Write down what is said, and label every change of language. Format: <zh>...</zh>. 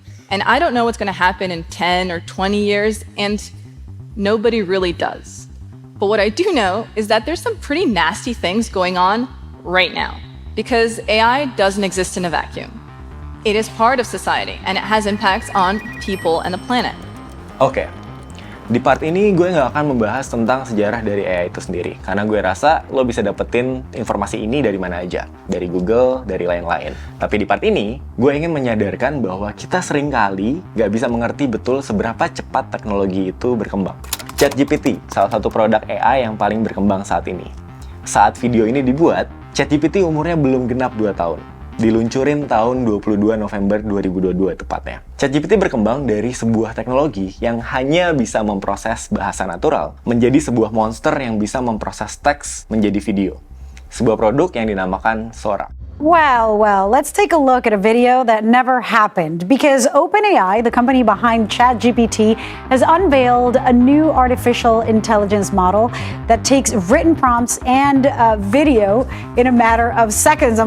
<en>And I don't know what's going to happen in 10 or 20 years, and nobody really does. But what I do know is that there's some pretty nasty things going on right now, because AI doesn't exist in a vacuum. It is part of society, and it has impacts on people and the planet.</en> <id>Oke, di part ini gue nggak akan membahas tentang sejarah dari AI itu sendiri, karena gue rasa lo bisa dapetin informasi ini dari mana aja, dari Google, dari lain-lain. Tapi di part ini, gue ingin menyadarkan bahwa kita seringkali nggak bisa mengerti betul seberapa cepat teknologi itu berkembang. ChatGPT, salah satu produk AI yang paling berkembang saat ini. Saat video ini dibuat, ChatGPT umurnya belum genap 2 tahun. Diluncurin tahun 22 November 2022 tepatnya. ChatGPT berkembang dari sebuah teknologi yang hanya bisa memproses bahasa natural menjadi sebuah monster yang bisa memproses teks menjadi video. Sebuah produk yang dinamakan Sora.</id> <en>Well, let's take a look at a video that never happened because OpenAI, the company behind ChatGPT, has unveiled a new artificial intelligence model that takes written prompts and video in a matter of seconds.</en>